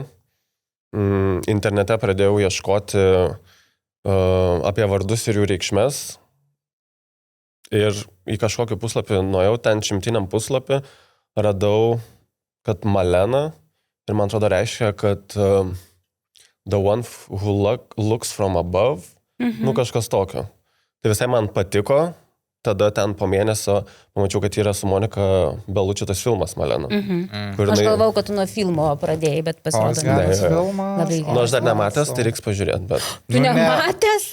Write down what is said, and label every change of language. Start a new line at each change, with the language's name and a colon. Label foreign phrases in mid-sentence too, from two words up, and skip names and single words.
Lithuanian: Internete pradėjau ieškoti apie vardus ir jų reikšmes. Ir į kažkokį puslapį nuėjau, ten 100 puslapį radau, kad Malena, ir man atrodo reiškia, kad
English: the one who looks from above,
Lithuanian: nu kažkas tokio. Tai visai man patiko, tada ten po mėnesio pamačiau, kad yra su Monika Beluči tas filmas Malena. Aš galvau, kad tu nuo filmo pradėjai, bet pasirodo. Geras Ne, filmas. Labai geras. Nu, aš dar nematęs, tai reiks pažiūrėti, bet... Tu nematęs?